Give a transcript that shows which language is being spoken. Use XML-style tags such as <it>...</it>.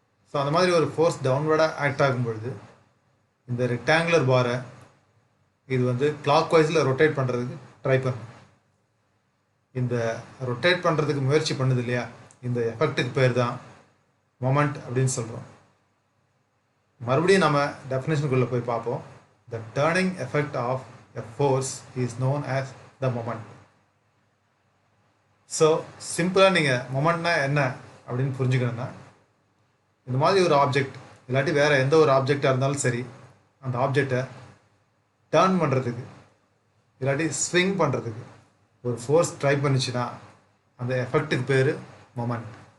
<ta>So அந்த மாதிரி ஒரு ஃபோர்ஸ் டவுன்வர்டாக ஆக்ட் ஆகும்பொழுது இந்த ரெக்டாங்குலர் பாரை இது வந்து கிளாக் வைஸில் ரொட்டேட் பண்ணுறதுக்கு ட்ரை பண்ணும். இந்த ரொட்டேட் பண்ணுறதுக்கு முயற்சி பண்ணுது இல்லையா, இந்த எஃபெக்ட்டுக்கு பேர் தான் மொமெண்ட் அப்படின்னு சொல்கிறோம். மறுபடியும் நம்ம டெஃபினேஷனுக்குள்ளே போய் பார்ப்போம்.</ta> <en>The turning effect of a force is known as the moment.</en> <ta>So சிம்பிளாக நீங்கள் மொமெண்ட்னா என்ன அப்படின்னு புரிஞ்சுக்கணுன்னா, இந்த மாதிரி ஒரு ஆப்ஜெக்ட் இல்லாட்டி வேறு எந்த ஒரு ஆப்ஜெக்டாக இருந்தாலும் சரி, அந்த ஆப்ஜெக்டை டேர்ன் பண்ணுறதுக்கு இல்லாட்டி ஸ்விங் பண்ணுறதுக்கு ஒரு ஃபோர்ஸ் ட்ரை பண்ணிச்சுன்னா அந்த எஃபெக்ட்டுக்கு பேர் மொமெண்ட்.</ta>